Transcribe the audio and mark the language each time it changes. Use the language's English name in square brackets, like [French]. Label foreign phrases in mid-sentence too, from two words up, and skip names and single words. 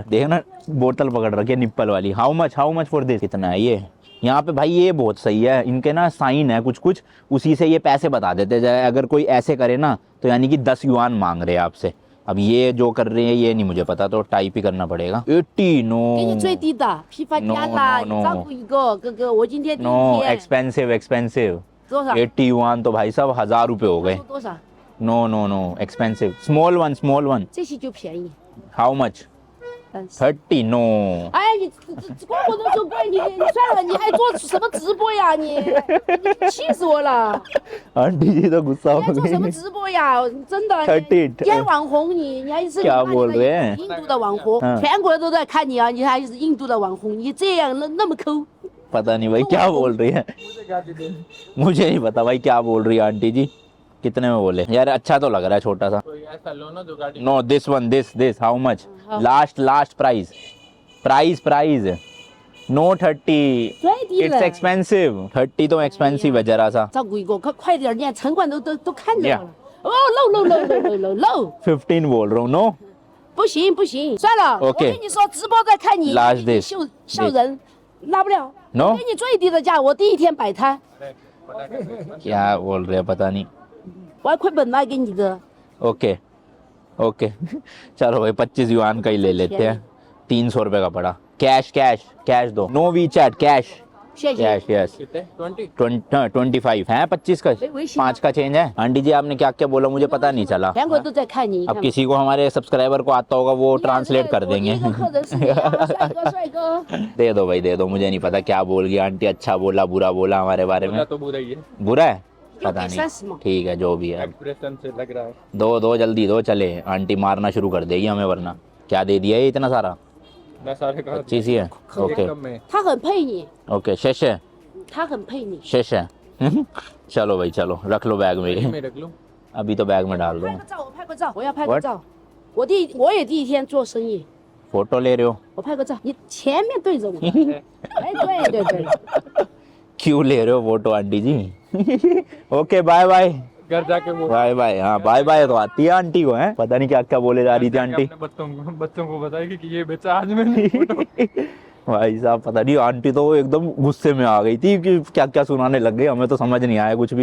[Hindi] देखना बोतल पकड़ रखी है निप्पल वाली, [English] how much for this, [Hindi] कितना है ये यहाँ पे भाई? ये बहुत सही है, इनके ना साइन है कुछ कुछ, उसी से ये पैसे बता देते हैं। अगर कोई ऐसे करे ना तो यानी कि 10 युआन मांग रहे हैं आपसे। अब ये जो कर रहे हैं ये नहीं मुझे पता, तो टाइप ही करना पड़ेगा। 80 नो [Chinese] 给你最低的批发价啦， [English] No, no, [Chinese] 你照顾一个哥哥，我今天第 [English] नो [Chinese] 一天 [English] एक्सपेंसिव [Chinese] 多少？ [Hindi] 80 युआन तो भाई साहब 1000 रुपये हो गए। [Chinese] 多少？ [English] No expensive, small one [Chinese] 这些就便宜。 [English] How much? 30 no. [Chinese] 哎，你光我都说贵，你算了，你还做什么直播呀？你气死我了！ [Hindi] आंटी जी तो गुस्सा [Chinese] 你 [Hindi] हो [Chinese] 还做什么 [Hindi] गई। [Chinese] 直播呀？真的， 30 你还网红，你还是 [Hindi] क्या बोल रहे हैं? [Chinese] 印度的网红， [Hindi] हाँ। [Chinese] 全国人都在看你啊！你还是印度的网红，你这样那么抠。 [Hindi] पता नहीं भाई क्या बोल रही है, मुझे नहीं पता भाई क्या बोल रही है आंटी जी। कितने में बोले यार? अच्छा तो लग रहा है छोटा सा। कोई ऐसा लो ना जो गाड़ी [English] No this one, this how much? Last price no 30. [Chinese] 最低 [English] इट्स [Chinese] 了， [Hindi] एक्सपेंसिव। 30 तो एक्सपेंसिव है जरा सा। [Chinese] 照顾一个，快点，人家城管都看着我了。哦，漏， [Hindi] 15 बोल रहा हूँ। नो [Chinese] 不行不行，算了。 [English] OK [Chinese] 我跟你说，直播在看你 [English] Last this [Chinese] 笑人，拉不了。 [English] No [Chinese] 我给你最低的价，我第一天摆摊， [Hindi] क्या बोल रहे हैं पता नहीं। [Chinese] 我还亏本卖给你的。 [Hindi] ओके चलो भाई 25 युआन का ही ले लेते हैं। 300 रुपये का पड़ा। कैश दो, नो वी चैट, कैश [Chinese] 谢谢。 [English] Yes yes. [Hindi] कितने 20 25 है, 25 का, वही सी- 5 का चेंज है। आंटी जी आपने क्या क्या बोला मुझे पता नहीं चला। [Chinese] 全国都在看你。 [Hindi] अब किसी को हमारे सब्सक्राइबर को आता होगा वो ट्रांसलेट कर देंगे। [Chinese] 我第一个客人是你啊，帅哥。 [Hindi] दे दो भाई दे दो, मुझे नहीं पता क्या बोल गई आंटी, अच्छा बोला बुरा बोला हमारे बारे में। बोला तो बुरा ही है, बुरा है पता [Chinese] 又给30 [Hindi] नहीं, [Chinese] 嘛 [Hindi] ठीक है जो भी है। एक्सप्रेशन से लग रहा है। दो जल्दी दो, चले आंटी मारना शुरू कर देगी हमें वरना। क्या दे दिया ये इतना सारा? मैं सारे का 25 ही है। ओके कम में [Chinese] 他很配你， [Hindi] ओके शेष [Chinese] 他很配你。 [Hindi] चलो भाई चलो, रख लो बैग में। में रख लूं। अभी तो बैग में डाल [Chinese] 拍 [Hindi] दो। [Chinese] 个照，我拍个照，我要拍个 [English] What？ [Chinese] 照。我也第一天做生意， [Hindi] फोटो ले रहे हो? [Chinese] 我拍个照，你前面对着我。哎，对， [Hindi] क्यों ले रहे हो फोटो आंटी जी? [English] OK bye bye [Hindi] घर जाके वो [English] Bye bye. [Hindi] हाँ [English] bye bye [Hindi] तो आती है आंटी को, है पता नहीं क्या क्या बोले जा रही थी आंटी। अपने बच्चों को बताएगी कि ये बेचा आज मैंने। भाई साहब पता नहीं, आंटी तो एकदम गुस्से में आ गई थी कि क्या क्या सुनाने लग गई, हमें तो समझ नहीं आया कुछ भी।